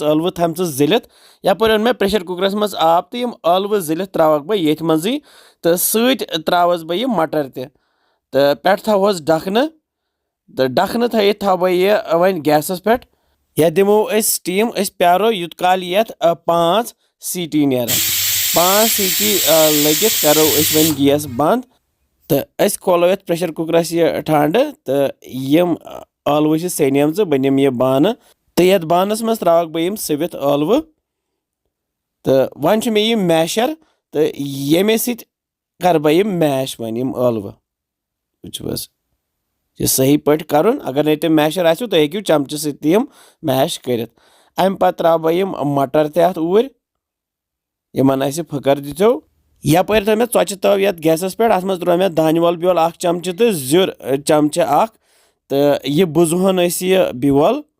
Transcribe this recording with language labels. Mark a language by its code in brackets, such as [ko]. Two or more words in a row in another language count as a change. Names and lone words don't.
[ks] अलव थम जिलित यपर मे [en] pressure cookers [ks] मज आब तो अलव जिलित त्रावक बह ये मजी तो सत त्रावस बह यह मटर तो पे थोहस डखन तो डखन थी थो बह यह वन गैसस पे यह दिमो स्टीम प्यारो युत काल ये 5 सीटी नेरान 5 सीटी लगित करो वन गैस बंद तो खोलो ये [en] pressure cookers [ks] यह ठंड तो यम अलव सनिम बनिम यह बान तो ये बानस मज त्रावक बह सवित अलव तो वन मे यह मैशर तो ये सत कर बह मैश वन अलव वुच यह सही पट कर अगर नहीं तो मैशर आसो तो हेकू चमचे सम मैश कर अम पत त्रा बह मटर तथ ऊर यमन फकर दिथो यपर थो मे चोचि तव ये गैसस पे अत मज त्रो मे दान वल ब्योल 1 चमचे तो जुर चमचे तो यह बुजहन यह ब्योल